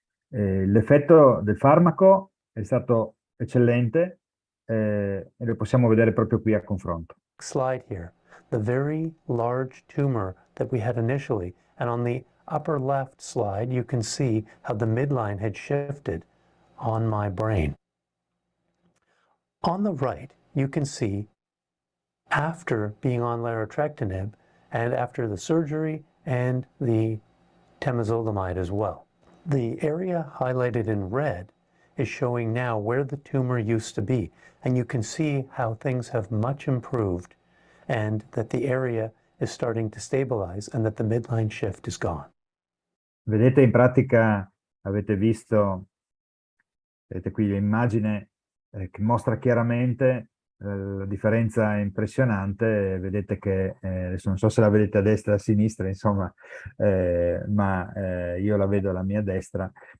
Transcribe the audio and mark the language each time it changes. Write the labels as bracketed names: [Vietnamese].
[Italian] L'effetto del farmaco è stato eccellente, e lo possiamo vedere proprio qui a confronto. [English] Slide here, the very large tumor that we had initially, and on the upper left slide you can see how the midline had shifted on my brain. On the right you can see after being on larotrectinib and after the surgery and the temozolomide as well. The area highlighted in red is showing now where the tumor used to be, and you can see how things have much improved and that the area is starting to stabilize and that the midline shift is gone. [Italian] Vedete, in pratica avete visto, vedete qui l'immagine che mostra chiaramente la differenza è impressionante. Vedete che adesso non so se la vedete a destra o a sinistra, insomma, ma io la vedo alla mia destra.